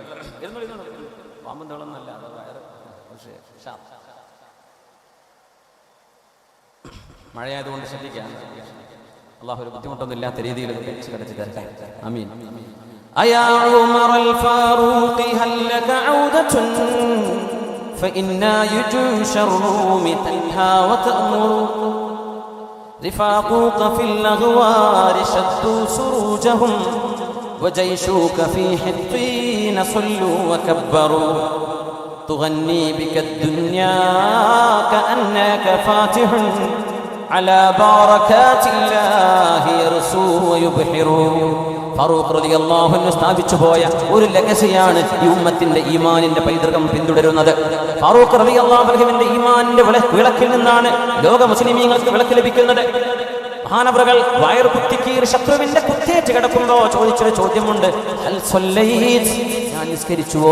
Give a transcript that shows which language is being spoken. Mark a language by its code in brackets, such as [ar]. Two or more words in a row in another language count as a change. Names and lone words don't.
[ml] പാമ്പും തേളൊന്നല്ല, അത് വയറ് മഴയായതുകൊണ്ട് ശ്രദ്ധിക്കാം. അള്ളാഹു ഒരു ബുദ്ധിമുട്ടൊന്നും ഇല്ലാത്ത രീതിയിൽ കഴിച്ച് കിടച്ച് തരട്ടെ. ആമീൻ. [ar] أيا عمر الفاروق هل لك عودة فإن جيوش الروم تنهى وتأمر رفاقوك في الأغوار شدوا سروجهم وجيشوك في حطين صلوا وكبروا تغني بك الدنيا كأنك فاتح على بركات الله يرسو ويبحر. [ml] ഫാറൂഖ് [ar] رضي الله عنه [ml] സ്ഥാപിച്ചു പോയ ഒരു ലെഗസിയാണ് ഈ ഉമ്മത്തിന്റെ ഈമാനിന്റെ പൈതൃകം പിന്തുടരുന്നത്. ഫാറൂഖ് റളിയല്ലാഹു അൻഹുവിന്റെ ഈമാനിന്റെ വിളക്കിൽ നിന്നാണ് ലോക മുസ്ലിമീങ്ങൾക്ക് വിളക്ക് ലഭിക്കുന്നത്. മഹാനവറുകൾ വയറ് കുത്തിക്കീറി ശത്രുവിന്റെ കുത്തേറ്റ് കിടക്കുമ്പോ ചോദിച്ചൊരു ചോദ്യമുണ്ട്, [ar] هل صليت, [ml] ഞാൻ നിസ്കരിച്ചുവോ?